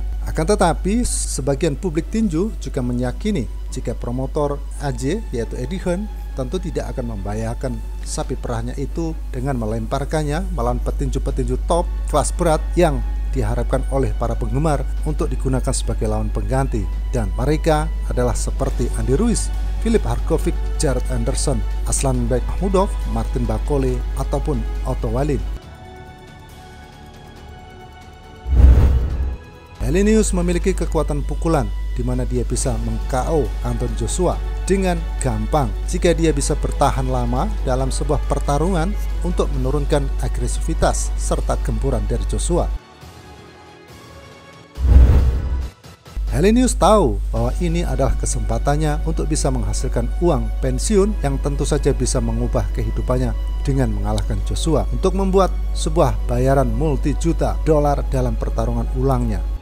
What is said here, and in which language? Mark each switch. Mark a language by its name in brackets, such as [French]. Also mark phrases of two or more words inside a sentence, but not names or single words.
[Indonesian] Akan tetapi, sebagian publik tinju juga meyakini jika promotor AJ yaitu Eddie Hearn tentu tidak akan membahayakan sapi perahnya itu dengan melemparkannya melawan petinju-petinju top kelas berat yang diharapkan oleh para penggemar untuk digunakan sebagai lawan pengganti, dan mereka adalah seperti Andy Ruiz, Filip Hrgovic, Jared Anderson, Aslanbek Mahmudov, Martin Bakole, ataupun Otto Wallin. Helenius memiliki kekuatan pukulan di mana dia bisa meng-KO Anthony Joshua dengan gampang jika dia bisa bertahan lama dalam sebuah pertarungan untuk menurunkan agresivitas serta gempuran dari Joshua. Helenius tahu bahwa ini adalah kesempatannya untuk bisa menghasilkan uang pensiun yang tentu saja bisa mengubah kehidupannya dengan mengalahkan Joshua untuk membuat sebuah bayaran multi-juta dolar dalam pertarungan ulangnya.